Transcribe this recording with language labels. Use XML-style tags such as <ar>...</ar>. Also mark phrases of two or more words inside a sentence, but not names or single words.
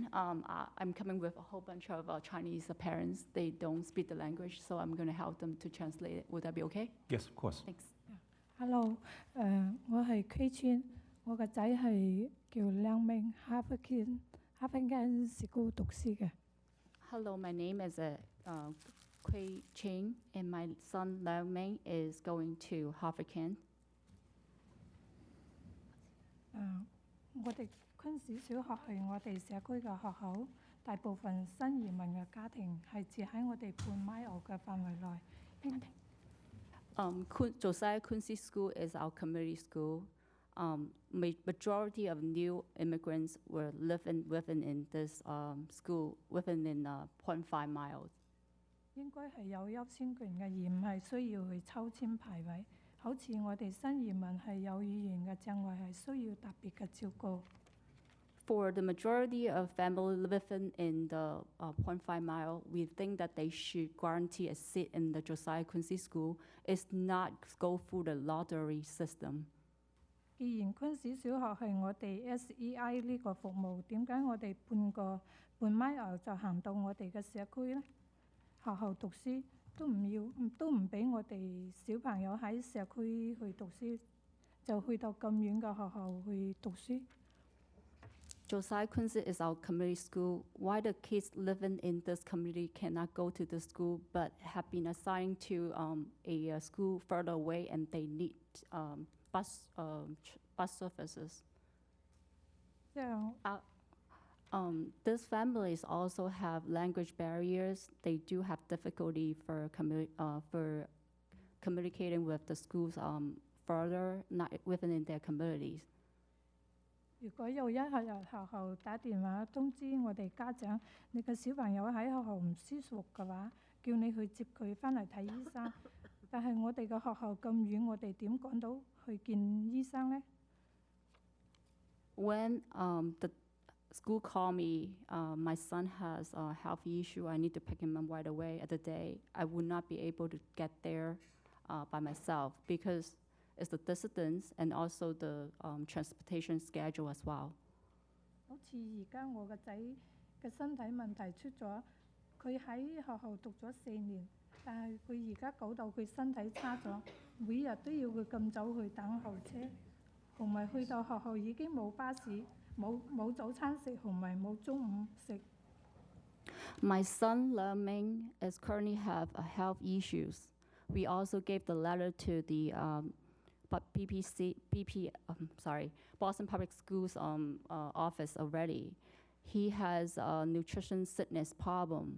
<en>I'm coming with a whole bunch of Chinese parents. They don't speak the language, so I'm going to help them to translate it. Would that be okay? Yes, of course. Thanks.</en> <yue>Hello，我係 K 村，我個仔係叫梁明，哈佛間school 讀書嘅。</yue> <en>Hello, my name is Kui Ching, and my son Liang Ming is going to Harvard Kent.</en> <yue>我哋昆士小學係我哋社區嘅學校，大部分新移民嘅家庭係住喺我哋半米外嘅範圍內。</yue> <en>Josiah Quincy School is our community school. Majority of new immigrants were living in this school within 0.5 miles.</en> <yue>應該係有優先權嘅，而唔係需要去抽籤排位。好似我哋新移民係有語言嘅障礙，係需要特別嘅照顧。</yue> <en>For the majority of family living in the 0.5 mile, we think that they should guarantee a seat in the Josiah Quincy School. It's not go through the lottery system.</en> <yue>既然昆士小學係我哋 SEI 呢個服務，點解我哋半米牛就行到我哋嘅社區呢？學校讀書都唔俾我哋小朋友喺社區去讀書，就去到咁遠嘅學校去讀書。</yue> <en>Josiah Quincy is our community school. Why the kids living in this community cannot go to the school but have been assigned to a school further away, and they need bus services. These families also have language barriers. They do have difficulty for communicating with the schools further, not within their communities.</en> <yue>如果有一日學校打電話通知我哋家長，你個小朋友喺學校唔舒服嘅話，叫你去接佢返嚟睇醫生。但係我哋嘅學校咁遠，我哋點趕到去見醫生呢？</yue> <en>When the school called me, my son has a health issue. I need to pick him up right away at the day. I would not be able to get there by myself because it's the distance and also the transportation schedule as well.</en> <yue>好似而家我個仔嘅身體問題出咗，佢喺學校讀咗4年，但係佢而家搞到佢身體差咗，每日都要佢咁早去等候車，同埋去到學校已經冇巴士，冇早餐食，同埋冇中午食。</yue> <en>My son Liang Ming is currently have health issues. We also gave the letter to the Boston Public Schools office already. He has a nutrition sickness problem.</en>